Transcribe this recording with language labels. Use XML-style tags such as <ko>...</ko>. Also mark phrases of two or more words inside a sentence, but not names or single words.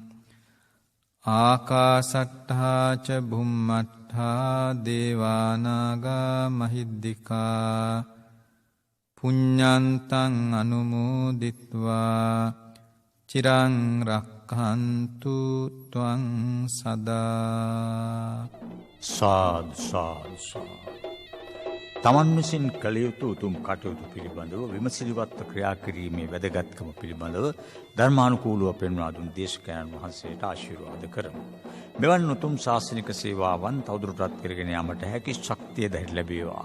<pi>ආකාසට්ඨා ච භුම්මට්ඨා දේවා නාග මහිද්దికා පුඤ්ඤන්තං අනුමෝදිත්වා චිරං රක්ඛන්තු ත්වං සදා.</pi> <si>සාදු සාදු සාදු. තමන් විසින් කළ යුතු උතුම් කටයුතු පිළිබඳව විමසිලිවත්ව ක්‍රියා කිරීමේ වැදගත්කම පිළිබඳව ධර්මානුකූලව පෙන්වා දුන් දේශකයන්න් වහන්සේට ආශිර්වාද කරමු. මෙවන් උතුම් ශාසනික සේවාවන් තවදුරටත් කරගෙන යාමට හැකි ශක්තිය ධෛර්ය ලැබේවා.</si>